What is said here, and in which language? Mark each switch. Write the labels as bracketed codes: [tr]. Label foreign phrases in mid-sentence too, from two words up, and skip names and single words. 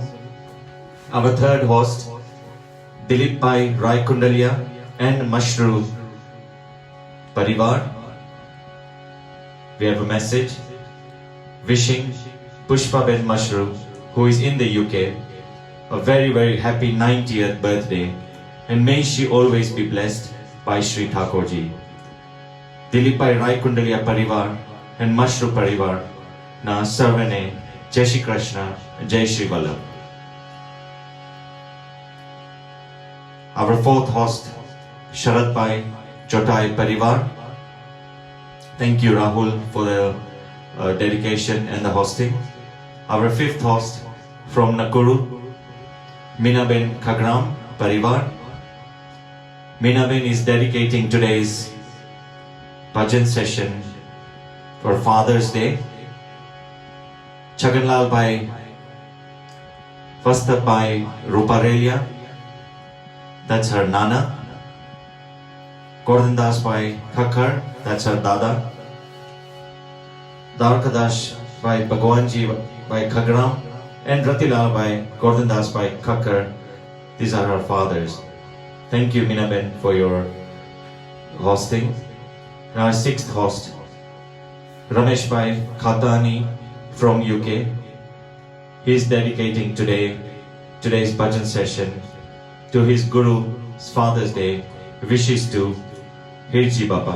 [en] Our third host, Dilip Bhai Rai Kundalia and Mashru Parivar. We have a message wishing Pushpa Ben Mashru, who is in the UK, a very happy 90th birthday, and may she always be blessed by Shri Thakurji. Dilip Bhai Rai Kundalia Parivar and Mashru Parivar [gu] ના સર્વને જય શ્રી કૃષ્ણ જય શ્રી વલ્લભ. [en] Our fourth host, Sharad Bhai Chotai Parivar. Thank you, Rahul, for the dedication and the hosting. Our fifth host from Nakuru, Meena Ben Khagram Parivar. Meena Ben is dedicating today's bhajan session for Father's Day. Chaganlal Bhai, first up by Ruparelia, that's her Nana. Gordondas Bhai Khakkar, that's her Dada. Darkadash Bhai Bhagwanji Bhai Khagram and Ratilal Bhai Gordondas Bhai Khakkar, these are her fathers. Thank you, Meena Ben, for your hosting. And our sixth host, Ramesh Bhai Khatani from UK. He is dedicating today's bhajan session to his Guru's Father's Day wishes to Hirji Baba.